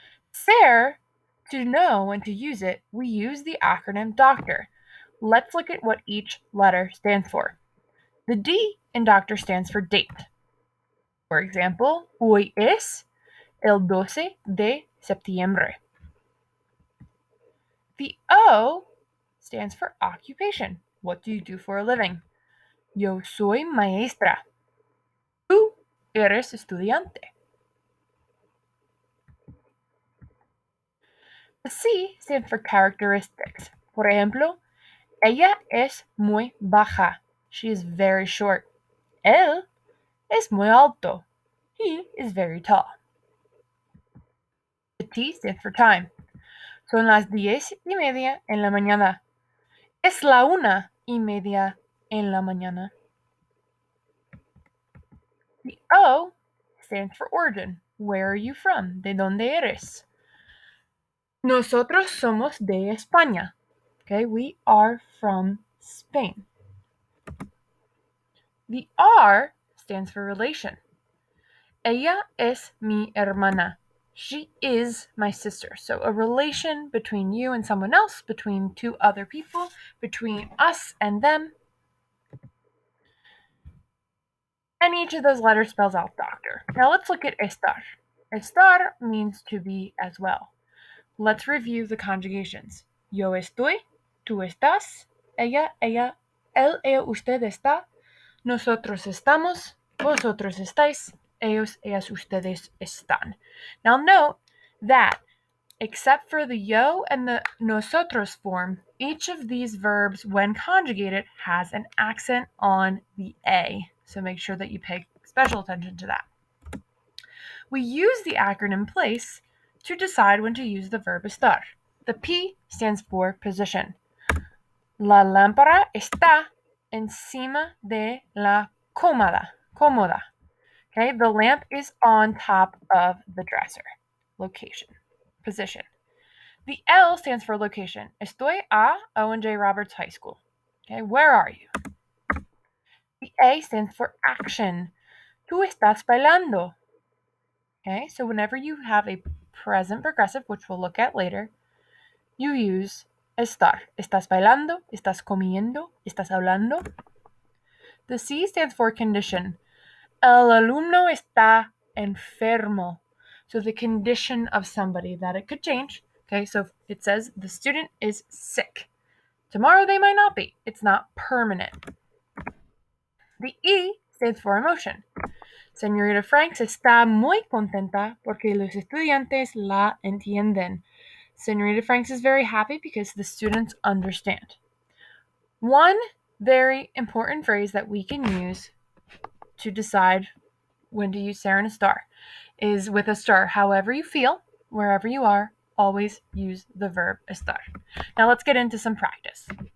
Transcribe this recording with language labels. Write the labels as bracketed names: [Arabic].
[English] Ser, to know when to use it, we use the acronym doctor. Let's look at what each letter stands for. The D in doctor stands for date. For example, [Spanish] hoy es el 12 de septiembre. [English] The O stands for occupation. What do you do for a living? [Spanish] Yo soy maestra. Tú eres estudiante. [English] The C stands for characteristics. [Spanish] Por ejemplo, ella es muy baja. [English] She is very short. [Spanish] Él es muy alto. [English] He is very tall. The T stands for time. [Spanish] Son las 10:30 en la mañana. Es la 1:30 en la mañana. [English] The O stands for origin. Where are you from? [Spanish] ¿De dónde eres? Nosotros somos de España. [English] Okay, we are from Spain. The R stands for relation. [Spanish] Ella es mi hermana. [English] She is my sister. So a relation between you and someone else, between two other people, between us and them. And each of those letters spells out doctor. Now let's look at estar. Estar means to be as well. Let's review the conjugations. [Spanish] Yo estoy, tú estás, ella, él, usted está, nosotros estamos, vosotros estáis, ellos, ellas, ustedes están. [English] Now note that except for the yo and the nosotros form, each of these verbs, when conjugated, has an accent on the A. So make sure that you pay special attention to that. We use the acronym place to decide when to use the verb estar. The P stands for position. [Spanish] La lámpara está encima de la cómoda. [English] Okay, the lamp is on top of the dresser. Location, position. The L stands for location. [Spanish] Estoy a [English] Owen J. Roberts High School. Okay, where are you? The A stands for action. [Spanish] Tú estás bailando. [English] Okay, so whenever you have a present progressive, which we'll look at later, you use estar. [Spanish] Estás bailando, estás comiendo, estás hablando. [English] The C stands for condition. [Spanish] El alumno está enfermo. [English] So the condition of somebody, that it could change. Okay, so it says the student is sick. Tomorrow they might not be. It's not permanent. The E stands for emotion. [Spanish] Señorita Franks está muy contenta porque los estudiantes la entienden. [English] Señorita Franks is very happy because the students understand. One very important phrase that we can use to decide when to use ser and estar is with estar. However you feel, wherever you are, always use the verb estar. Now let's get into some practice.